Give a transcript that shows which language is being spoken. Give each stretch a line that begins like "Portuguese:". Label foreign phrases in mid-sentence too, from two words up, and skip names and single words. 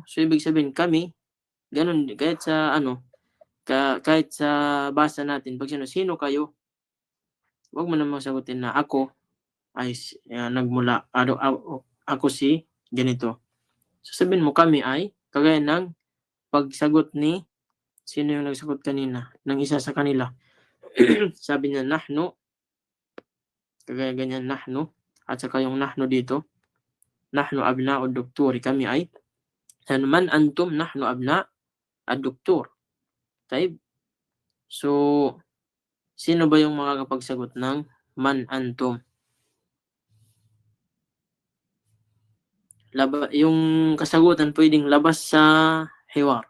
Filipino: So, ibig sabihin kami, ganun, kahit sa basa natin, pag sino kayo, huwag mo naman sagutin na ako ay nagmula, ako si ganito. Sasabihin mo kami ay, kagaya ng pagsagot ni, sino yung nagsagot kanina, ng isa sa kanila. Sabi niya, nahnu, kagaya ganyan, nahnu, at saka yung nahnu dito,
Arabic: نحن أبناء الدكتور,
Filipino: kami ay,
Arabic: من أنتم، نحن أبناء الدكتور.
Filipino: Type. So, sino ba yung makakapagsagot ng
Arabic: من أنتم?
Filipino: Yung kasagutan pwedeng labas sa hiwar.